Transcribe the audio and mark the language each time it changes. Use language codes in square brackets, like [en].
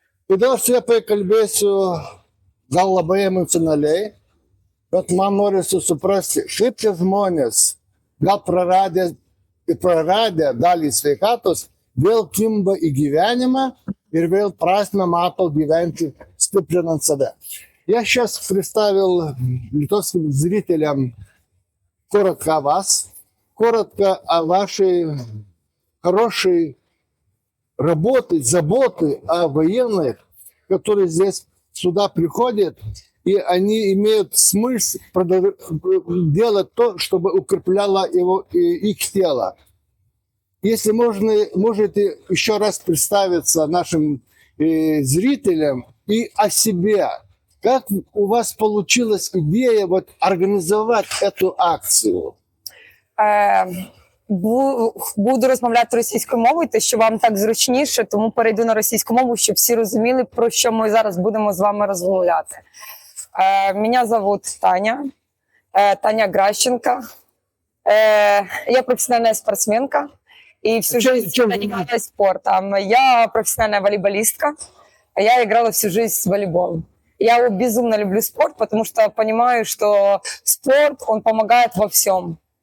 [lt] Todėl aš su ja pakalbėsiu gal labai emocionaliai, bet man norisi suprasti, kaip tie žmonės, gal praradę dalį sveikatos, vėl kimba į gyvenimą ir vėl prasme mato gyventi stiprinant save. [ru] Я сейчас представил литовским зрителям коротко о вас, коротко о вашей хорошей работе, заботе о военных, которые здесь сюда приходят, и они имеют смысл делать то, чтобы укрепляло их тело. Если можете еще раз представиться нашим зрителям и о себе. Как у вас получилась идея организовать эту акцію? [uk] Буду розмовляти російською мовою, те, що вам так зручніше, тому перейду на російську мову, щоб всі розуміли, про що ми зараз будемо з вами розмовляти. [ru] Меня зовут Таня, Таня Гращенко. Я профессиональная спортсменка и всю жизнь занималась спортом. Я профессиональная волейболистка, я играла всю жизнь в волейбол. Я безумно люблю спорт, потому что понимаю, что спорт, он помогает во всем.